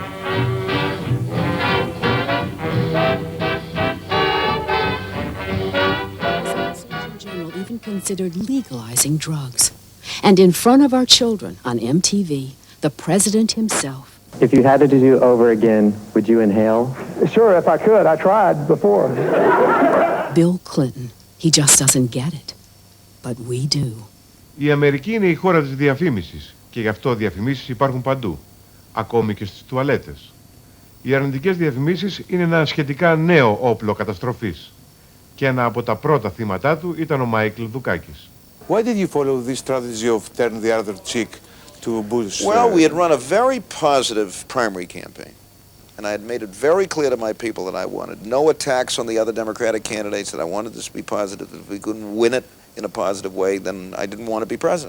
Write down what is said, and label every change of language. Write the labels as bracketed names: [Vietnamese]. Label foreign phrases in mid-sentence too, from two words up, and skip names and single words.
[English] The General even considered legalizing drugs. And in front of our children on MTV, the president himself. If you had it to do over again, would you inhale? Sure, if I could. I tried before. Bill Clinton. He just doesn't get it. But we do. [Greek] Η Αμερική είναι η χώρα της διαφήμισης και γι' αυτό διαφημίσεις υπάρχουν παντού, ακόμη και στις τουαλέτες. Οι αρνητικές διαφημίσεις είναι ένα σχετικά νέο όπλο καταστροφής και ένα από τα πρώτα θύματά του ήταν ο Μάικλ Δουκάκης. [English] Why did you follow this strategy of turn the other cheek to Bush? Well, we had run a very positive primary campaign. And I had made it very clear to my people that I wanted no attacks on the other Democratic candidates, that I wanted this to be positive. If we couldn't win it in a positive way, then I didn't want to be president.